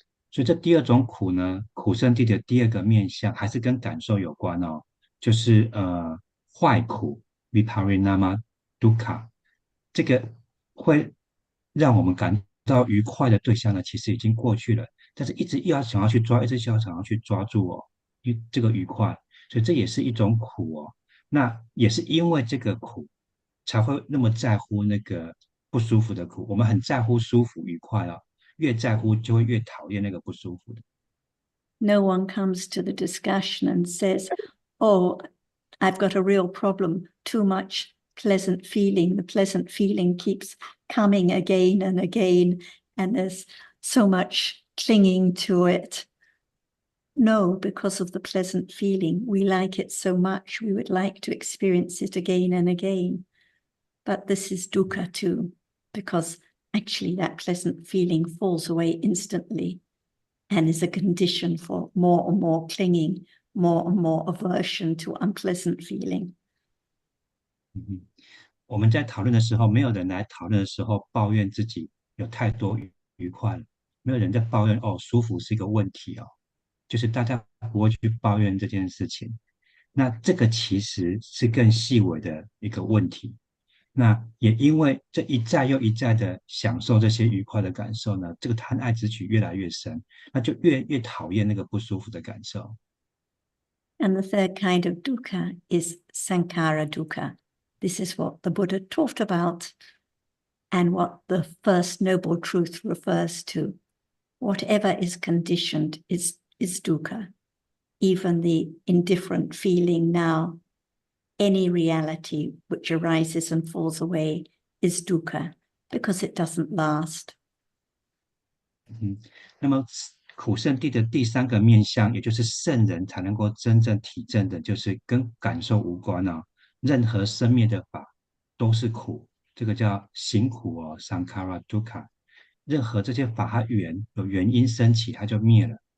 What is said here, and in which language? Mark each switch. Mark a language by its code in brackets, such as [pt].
[zh] 所以这第二种苦呢，苦圣地的第二个面向还是跟感受有关哦，就是坏苦 viparinama dukkha，这个会让我们感到愉快的对象呢，其实已经过去了，但是一直要想要去抓，一直想要去抓住哦，这个愉快，所以这也是一种苦哦。那也是因为这个苦，才会那么在乎那个不舒服的苦。我们很在乎舒服愉快哦，越在乎就会越讨厌那个不舒服的。 [en] No one comes to the discussion and says, oh, I've got a real problem, too much pleasant feeling. The pleasant feeling keeps coming again and again, and there's so much clinging to it. No, because of the pleasant feeling. We like it so much, we would like to experience it again and again. But this is dukkha too, because actually that pleasant feeling falls away instantly and is a condition for more and more clinging, more and more aversion to unpleasant feeling. [zh] 我们在讨论的时候，没有人来讨论的时候抱怨自己有太多愉快了，没有人在抱怨哦，舒服是一个问题哦，就是大家不会去抱怨这件事情。那这个其实是更细微的一个问题。那也因为这一再又一再的享受这些愉快的感受呢，这个贪爱之取越来越深，那就越讨厌那个不舒服的感受。 [en] And the third kind of dukkha is sankhara dukkha. This is what the Buddha taught about and what the first noble truth refers to. Whatever is conditioned is dukkha. Even the indifferent feeling now, any reality which arises and falls away is dukkha because it doesn't last. [zh] 那么苦圣地的第3个面向，也就是圣人才能够真正体证的，就是跟感受无关啊。任何生灭的法都是苦，这个叫行苦哦 ，sankhara dukkha。任何这些法它有原因升起，它就灭了。